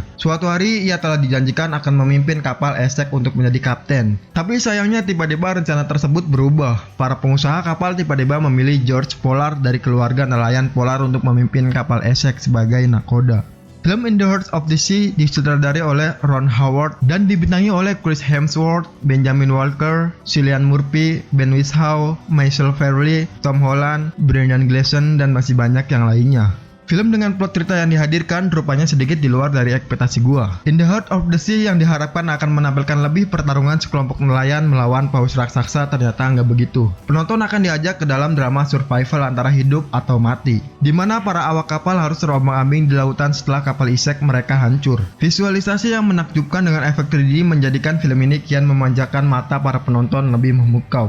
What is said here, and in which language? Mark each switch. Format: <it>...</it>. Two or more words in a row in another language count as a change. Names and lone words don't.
<id>Suatu hari ia telah dijanjikan akan memimpin kapal esek untuk menjadi kapten. Tapi sayangnya tiba-tiba rencana tersebut berubah. Para pengusaha kapal tiba-tiba memilih George Pollard dari keluarga nelayan Pollard untuk memimpin kapal esek sebagai nakoda. Film In the Heart of the Sea disutradarai oleh Ron Howard dan dibintangi oleh Chris Hemsworth, Benjamin Walker, Cillian Murphy, Ben Whishaw, Michael Fairley, Tom Holland, Brendan Gleeson, dan masih banyak yang lainnya. Film dengan plot cerita yang dihadirkan rupanya sedikit di luar dari ekspektasi gua. In the Heart of the Sea yang diharapkan akan menampilkan lebih pertarungan sekelompok nelayan melawan paus raksasa ternyata nggak begitu. Penonton akan diajak ke dalam drama survival antara hidup atau mati, di mana para awak kapal harus terombang-ambing di lautan setelah kapal isek mereka hancur. Visualisasi yang menakjubkan dengan efek 3D menjadikan film ini kian memanjakan mata para penonton lebih memukau.</id>